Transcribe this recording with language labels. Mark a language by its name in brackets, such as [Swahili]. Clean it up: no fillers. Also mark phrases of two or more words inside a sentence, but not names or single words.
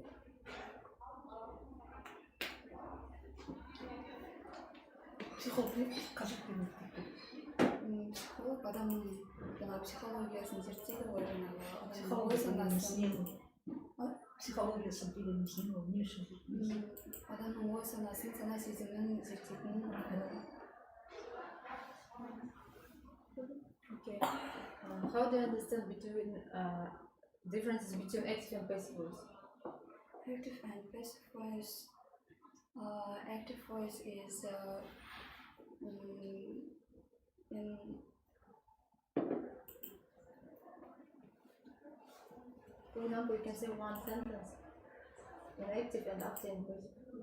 [Kazakh] Психолог не қажет деген. Психолог адамның жаңағы психологиясын зерттейді ғой, жаңағы Психологиясы дегеніміз не ол, не үшін зерттейміз? адамның ой санасын, сана сезімін зерттейтін. [English] Okay. How do you understand differences between active and passive voice? Active and passive voice. Active voice is for example, you can say one sentence in active and active and passive.